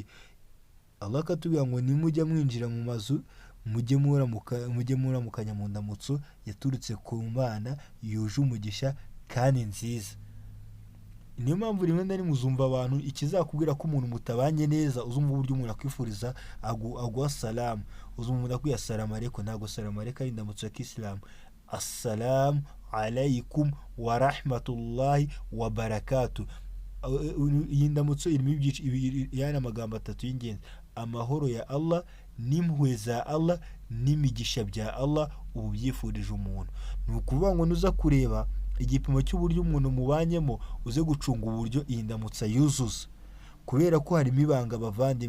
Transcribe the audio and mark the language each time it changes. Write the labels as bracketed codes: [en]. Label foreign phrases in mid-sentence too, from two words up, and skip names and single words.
[rw] Allah akatubwira ngo nimujya mwinjira mu mazu mujye muramukanya mu ndamutso yaturutse ku Mana yuje umugisha kandi nziza. Niyo mpamvu rimwe na rimwe uzumva abantu ikizakubwira ko umuntu mutabanye neza, uzumva uburyo umuntu akwifuriza aguha salamu, uzumva umuntu akwiye [ar] السلام عليكم. [rw] Ntabwo [ar] سلام عليكم [rw] ari indamutso ya Kisilamu. [ar] السلام عليكم ورحمة الله وبركاته. [rw] Iyi ndamutso irimo yana amagambo atatu y'ingenzi: amahoro ya Allah, n'impuhwe za Allah, n'imigisha bya Allah ubu byifurije umuntu. Ni ukuvuga ngo nuza kureba igipimo cy'uburyo umuntu mubanyemo uze gucunga uburyo iyi ndamutsa yuzuza, kubera ko harimo ibanga bavandimwe.